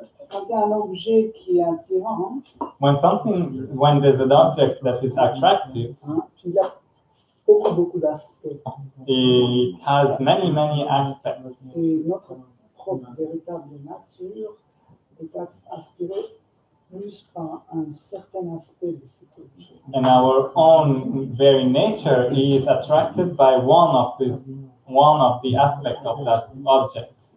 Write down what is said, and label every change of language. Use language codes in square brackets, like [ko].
[fr] Quand il y a un objet qui est attirant, [en] When there's an object that is attractive, [fr] il y a beaucoup d'aspects. [en] it has many aspects. [fr] C'est notre propre véritable nature est aspirée plus par un certain aspect de cet objet. [en] And our own very nature is attracted by one of the aspects of that object.